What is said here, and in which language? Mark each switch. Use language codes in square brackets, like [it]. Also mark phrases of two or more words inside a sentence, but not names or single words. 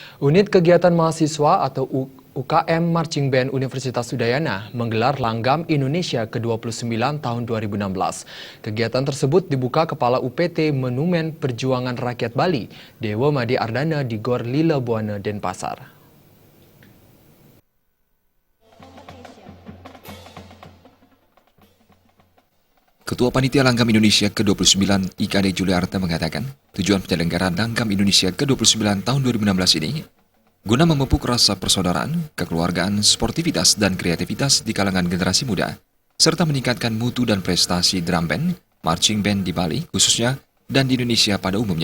[id] Unit Kegiatan Mahasiswa atau UKM Marching Band Universitas Udayana menggelar Langgam Indonesia ke-29 tahun 2016. Kegiatan tersebut dibuka Kepala UPT Monumen Perjuangan Rakyat Bali, Dewa Made Ardana di Gor Lila Buana, Denpasar. Ketua Panitia Langgam Indonesia ke-29 IKD Juliarta mengatakan, tujuan penyelenggaraan Langgam Indonesia ke-29 tahun 2016 ini guna memupuk rasa persaudaraan, kekeluargaan, sportivitas, dan kreativitas di kalangan generasi muda, serta meningkatkan mutu dan prestasi [en] drum band, marching band [id] di Bali khususnya, dan di Indonesia pada umumnya.